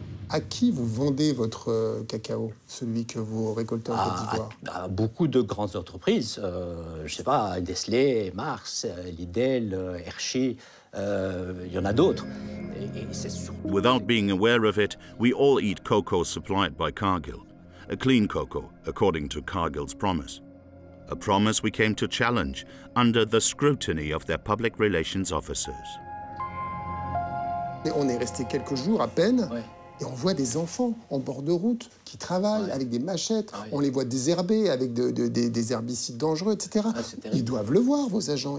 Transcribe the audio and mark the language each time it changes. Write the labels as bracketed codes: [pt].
[fr] À qui vous vendez votre cacao, celui que vous récoltez en Côte d'Ivoire? À beaucoup de grandes entreprises, je ne sais pas, Nestlé, Mars, Lidl, Hershey, il y en a d'autres. [en] Without being aware of it, we all eat cocoa supplied by Cargill. A clean cocoa, according to Cargill's promise. A promise we came to challenge under the scrutiny of their public relations officers. [fr] Et on est resté quelques jours à peine. Ouais. Et on voit des enfants en bord de route qui travaillent avec des machettes. On les voit désherber avec des herbicides dangereux, etc. Ils doivent le voir, vos agents.